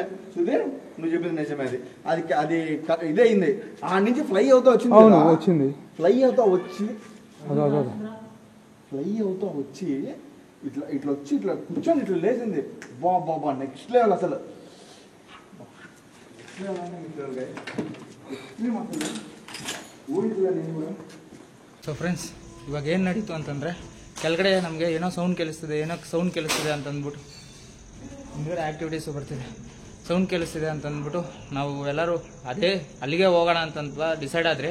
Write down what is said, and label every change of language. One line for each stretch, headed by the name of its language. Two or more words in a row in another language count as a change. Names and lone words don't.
Telugu: సుధీర్ నువ్వు చెప్పింది నిజమే. అది అది ఇదే అయింది. ఆ నుంచి ఫ్లై అవుతా వచ్చింది. వచ్చింది ఫ్లై అవుతా వచ్చి ఇట్లా ఇట్లా వచ్చి ఇట్లా కూర్చొని ఇట్లా లేచింది. బాబా
English: next level
Telugu: అసలు.
English: so friends
Kannada: ಇವಾಗ ಏನು ನಡೀತು ಅಂತಂದರೆ ಕೆಳಗಡೆ ನಮಗೆ ಏನೋ ಸೌಂಡ್ ಕೇಳಿಸ್ತಿದೆ ಅಂತಂದ್ಬಿಟ್ಟು ಹಿಂದ್ಗಡೆ ಆ್ಯಕ್ಟಿವಿಟೀಸು ಬರ್ತಿದೆ. ಸೌಂಡ್ ಕೇಳಿಸ್ತಿದೆ ಅಂತಂದ್ಬಿಟ್ಟು ನಾವು ಎಲ್ಲರೂ ಅಲ್ಲಿಗೆ ಹೋಗೋಣ ಅಂತ ಡಿಸೈಡ್ ಆದ್ರಿ.